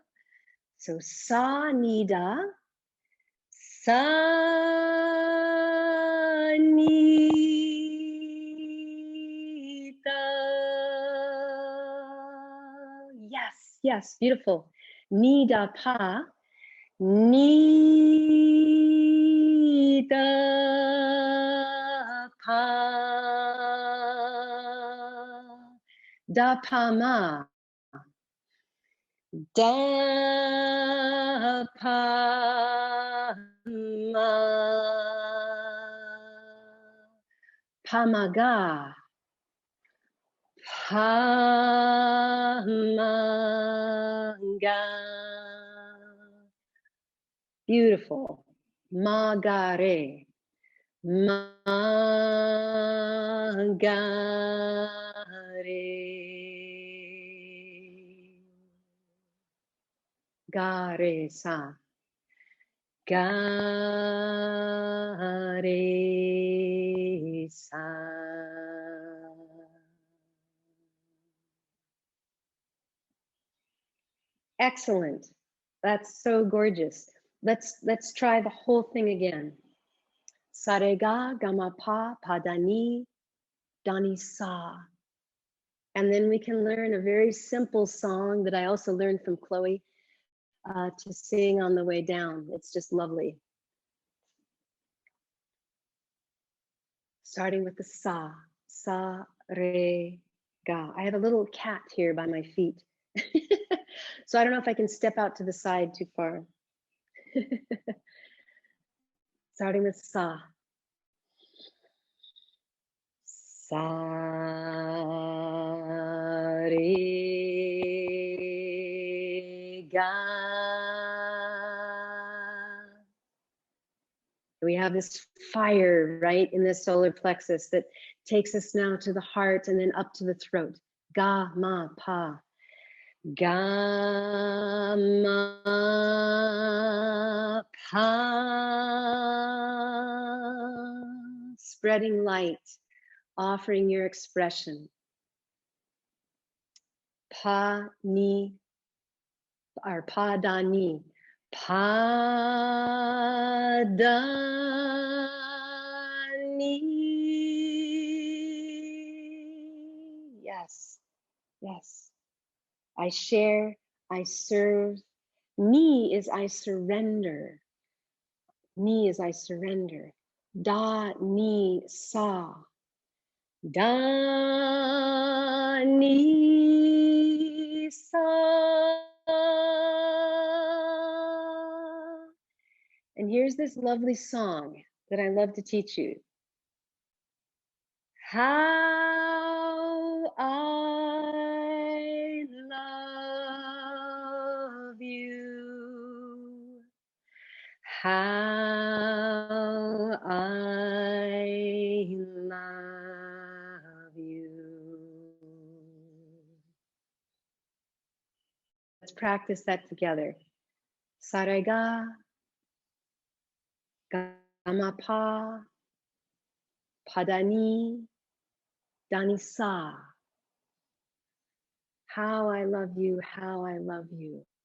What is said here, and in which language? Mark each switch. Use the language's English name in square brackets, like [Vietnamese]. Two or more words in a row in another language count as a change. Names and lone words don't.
[Hindi] So sa nida, sa nita. [English] Yes, yes, beautiful. [Hindi] Nida pa, nita pa. Da pa ma. Da pa ma. Pamaga. Pamaga. [English] Beautiful. [Hindi] Magare. Magare. Gare sa. Gare sa. [English] Excellent. That's so gorgeous. Let's try the whole thing again. [Hindi] Sarega gama pa padani dani sa. [English] And then we can learn a very simple song that I also learned from Chloe to sing on the way down. It's just lovely. Starting with the [Hindi] sa, sa, re, ga. [English] I have a little cat here by my feet. So I don't know if I can step out to the side too far. Starting with sa. [Hindi] Sa, re, ga. [English] We have this fire right in the solar plexus that takes us now to the heart and then up to the throat. [Hindi] Ga ma pa. Ga ma pa. [English] Spreading light, offering your expression. [Hindi] Pa ni, or pa da ni. Pa da ni. [English] Yes, yes. I share, I serve. Ni is I surrender. Ni is I surrender. [Hindi] Da ni sa. Da ni sa. [English] And here's this lovely song that I love to teach you. How I love you. How I love you. Let's practice that together. [Hindi] Sarega, gamapa, padani, danisa. [English] How I love you, how I love you.